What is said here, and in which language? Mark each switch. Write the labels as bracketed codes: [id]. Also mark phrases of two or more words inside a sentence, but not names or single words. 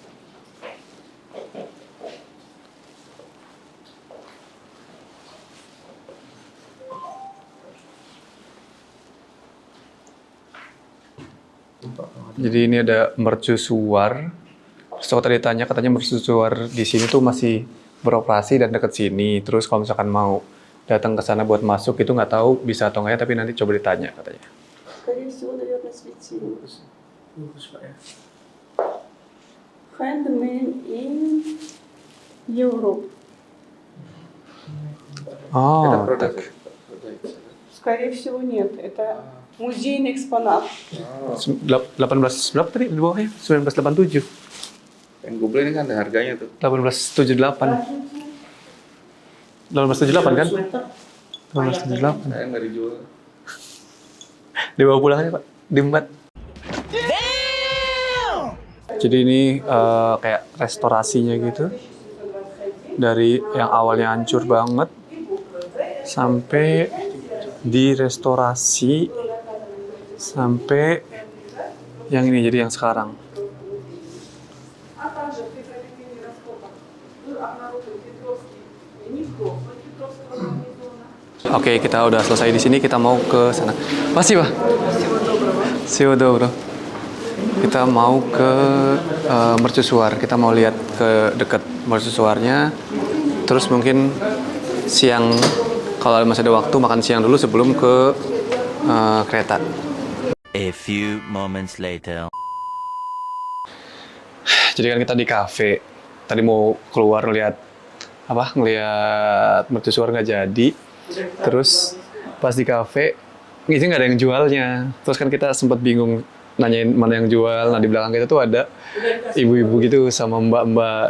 [id] Jadi ini ada mercusuar. Terus aku tadi tanya, katanya mercusuar di sini tuh masih beroperasi dan deket sini. Terus kalau misalkan mau datang ke sana buat masuk, itu nggak tahu bisa atau nggak ya, tapi nanti coba ditanya katanya. [ru] Скорее всего, наверное, светильник. [en] Handmade in Europe. [ru] Oh, tak. Скорее всего, нет. Это музейный экспонат. [id] 18 berapa tadi di bawahnya? 1987. Yang gue beli ini kan ada harganya tuh. 1878. 1878 kan? 1878. Saya nggak dijual. Dibawa pulang aja, Pak. Diembat. Jadi ini kayak restorasinya gitu. Dari yang awalnya hancur banget sampai direstorasi sampai yang ini jadi yang sekarang. [ru] А также при проведении раскопок был обнаружен Петровский гнездо Петровского гарнизона. [id] Oke, kita udah selesai di sini, kita mau ke sana. Makasih, Pak. [ru] Всего доброго. [id] Kita mau ke mercusuar. Kita mau lihat ke dekat mercusuarnya. Terus mungkin siang, kalau masih ada waktu, makan siang dulu sebelum ke kereta. [en] A few moments later. [id] Jadi kan kita di kafe. Tadi mau keluar ngeliat mercusuar nggak jadi. Terus pas di kafe, ini nggak ada yang jualnya. Terus kan kita sempat bingung nanyain mana yang jual. Nah di belakang kita tuh ada ibu-ibu gitu sama mbak-mbak.